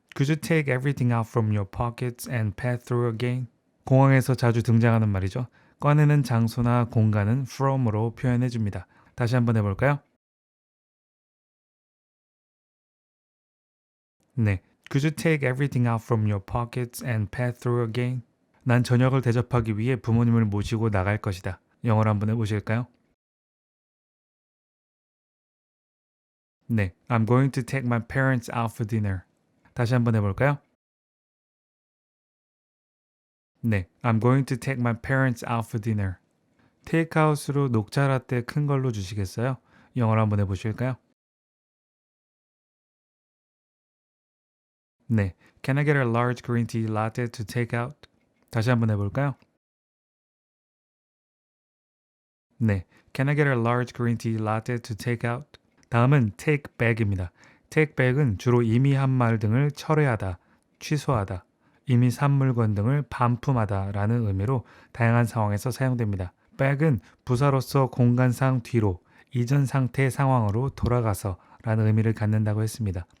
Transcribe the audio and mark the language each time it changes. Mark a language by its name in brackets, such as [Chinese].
[English] Could you take everything out from your pockets and pass through again? [Korean] 공항에서 자주 등장하는 말이죠. 꺼내는 장소나 공간은 from으로 표현해 줍니다. 다시 한번 해볼까요? 네. [English] Could you take everything out from your pockets and pass through again? [Korean] 난 저녁을 대접하기 위해 부모님을 모시고 나갈 것이다. 영어로 한번 해보실까요? 네. [English] I'm going to take my parents out for dinner. [Korean] 다시 한번 해볼까요? 네. [English] I'm going to take my parents out for dinner. [Korean] 테이크아웃으로 녹차 라떼 큰 걸로 주시겠어요? 영어로 한번 해보실까요? 네. [English] Can I get a large green tea latte to take out? [Korean] 다시 한번 해볼까요? 네. [English] Can I get a large green tea latte to take out? [Korean] 다음은 take back입니다. take back은 주로 이미 한 말 등을 철회하다, 취소하다, 이미 산 물건 등을 반품하다 라는 의미로 다양한 상황에서 사용됩니다. back은 부사로서 공간상 뒤로, 이전 상태 상황으로 돌아가서 라는 의미를 갖는다고 했습니다.